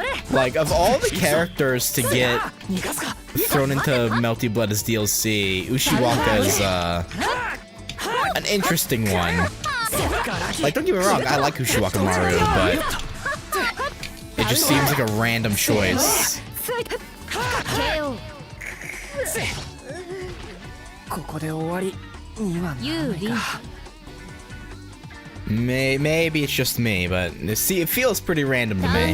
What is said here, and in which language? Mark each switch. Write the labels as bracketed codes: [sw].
[en] Like, of all the characters to get thrown into Melty Blood as DLC, Ushiwaka is an interesting one. Like, don't get me wrong, I like Ushiwakamaru, but it just seems like a random choice. [ja] ここで終わりにはならないか。 [en] Maybe it's just me, but see, it feels pretty random to me.